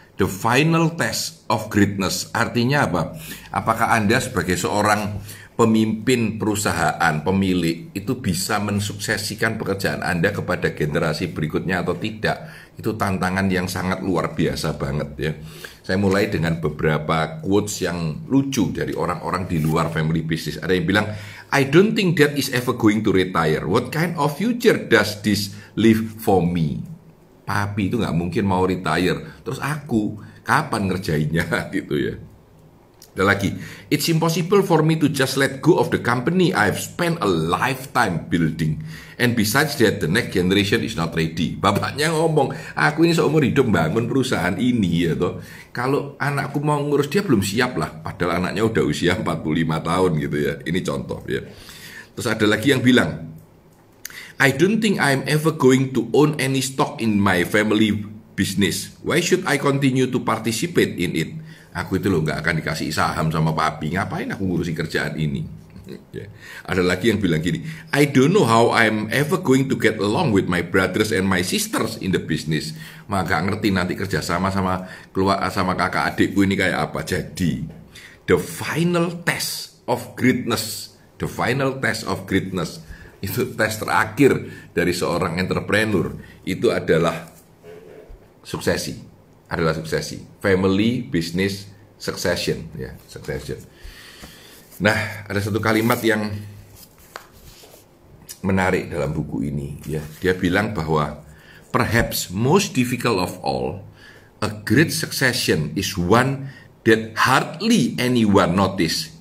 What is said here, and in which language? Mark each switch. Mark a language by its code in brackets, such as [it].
[en] The final test of greatness [id] artinya apa? Apakah Anda sebagai seorang pemimpin perusahaan, pemilik, itu bisa mensuksesikan pekerjaan Anda kepada generasi berikutnya atau tidak? Itu tantangan yang sangat luar biasa banget ya. Saya mulai dengan beberapa quotes yang lucu dari orang-orang di luar family business. Ada yang bilang, [en] I don't think that is ever going to retire. What kind of future does this leave for me? [id] Papi itu nggak mungkin mau retire. Terus aku kapan ngerjainnya gitu ya. Ada lagi, [en] it's impossible for me to just let go of the company I've spent a lifetime building. And besides that, the next generation is not ready. [id] Bapaknya ngomong, aku ini seumur hidup bangun perusahaan ini ya toh. Kalau anakku mau ngurus dia belum siap lah. Padahal anaknya udah usia 45 tahun gitu ya. Ini contoh ya. Terus ada lagi yang bilang, [en] I don't think I'm ever going to own any stock in my family business. Why should I continue to participate in it? [id] Aku itu loh nggak akan dikasih saham sama papi. Ngapain aku ngurusi kerjaan ini? Ya. Ada lagi yang bilang gini, [en] I don't know how I'm ever going to get along with my brothers and my sisters in the business. [id] Maka ngerti nanti kerjasama sama keluar sama kakak adikku ini kayak apa. Jadi, [en] the final test of greatness. The final test of greatness. [id] Itu tes terakhir dari seorang entrepreneur. Itu adalah suksesi. [en] Family business succession ya, succession. [id] Nah, ada satu kalimat yang menarik dalam buku ini ya. Dia bilang bahwa [en] perhaps most difficult of all, a great succession is one that hardly anyone notice.